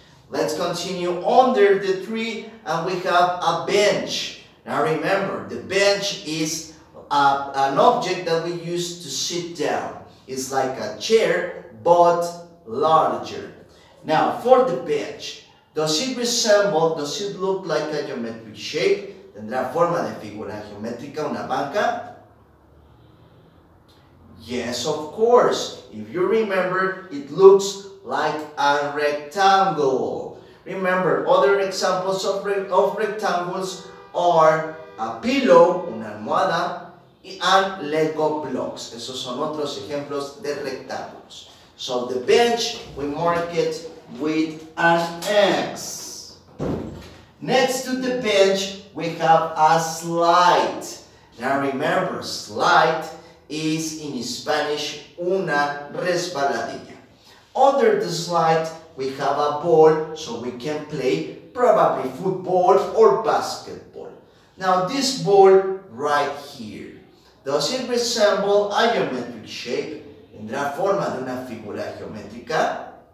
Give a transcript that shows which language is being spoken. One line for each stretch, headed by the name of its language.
English: Let's continue under the tree and we have a bench. Now remember, the bench is an object that we use to sit down. It's like a chair, but larger. Now, for the bench, does it look like a geometric shape?
Spanish: ¿Tendrá forma de figura geométrica una banca?
English: Yes, of course. If you remember, it looks like a rectangle. Remember, other examples of rectangles are a pillow,
Spanish: una almohada,
English: and Lego blocks.
Spanish: Esos son otros ejemplos de rectángulos.
English: So the bench, we mark it with an X. Next to the bench, we have a slide. Now remember, slide is in Spanish
Spanish: una resbaladilla.
English: Under the slide, we have a ball, so we can play probably football or basketball. Now this ball right here, does it resemble a geometric shape?
Spanish: ¿Tendrá forma de una figura geométrica?